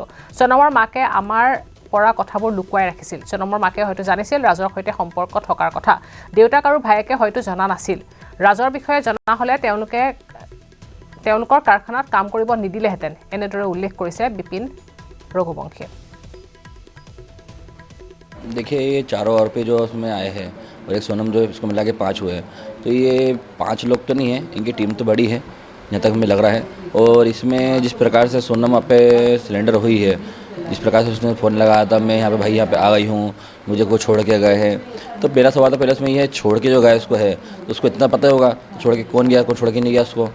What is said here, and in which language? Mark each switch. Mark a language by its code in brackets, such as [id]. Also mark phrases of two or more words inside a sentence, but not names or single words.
[as] সনমৰ মাকে আমাৰ পৰা কথাবোৰ লুকুৱাই ৰাখিছিল। সনমৰ মাকে হয়তো জানিছিল ৰাজৰ সৈতে সম্পৰ্ক থকাৰ কথা, দেউতাক আৰু ভায়েকে হয়তো জনা নাছিল। ৰাজৰ বিষয়ে জনা হ'লে তেওঁলোকৰ কাৰখানাত কাম কৰিব নিদিলেহেঁতেন এনেদৰে উল্লেখ কৰিছে বিপিন ৰঘুবংশীয়ে। [hi] देखिए ये चारों आरोपी जो उसमें आए हैं और एक सोनम जो इसको मिला के 5 हुए हैं, तो ये 5 लोग तो नहीं है, इनकी टीम तो बड़ी है जहाँ तक हमें लग रहा है। और इसमें जिस प्रकार से सोनम वहाँ पे सिलेंडर हुई है, जिस प्रकार से उसने फ़ोन लगाया था मैं यहाँ पे भाई यहाँ पे आ गई हूँ, मुझे को छोड़ के गए हैं, तो मेरा सवाल था पहले उसमें ये छोड़ के जो गया उसको है तो उसको इतना पता होगा छोड़ के कौन गया, कौन छोड़ के नहीं गया उसको।